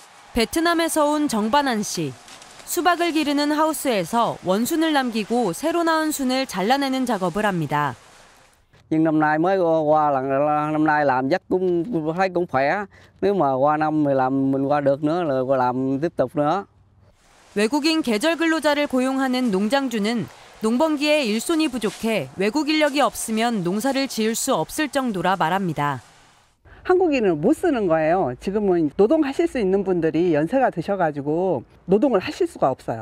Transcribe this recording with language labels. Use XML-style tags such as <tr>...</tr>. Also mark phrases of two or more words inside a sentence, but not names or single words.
<ko>베트남에서 온 정반한 씨. 수박을 기르는 하우스에서 원순을 남기고 새로 나온 순을 잘라내는 작업을 합니다.</ko> <vi>Nhưng năm nay mới qua là năm nay làm chắc cũng thấy cũng khỏe. Nếu mà qua năm mình qua được nữa là qua làm tiếp tục nữa.</vi> <ko>외국인 계절 근로자를 고용하는 농장주는 농번기에 일손이 부족해 외국 인력이 없으면 농사를 지을 수 없을 정도라 말합니다. 한국인을 못 쓰는 거예요. 지금은 노동하실 수 있는 분들이 연세가 드셔가지고 노동을 하실 수가 없어요.</ko>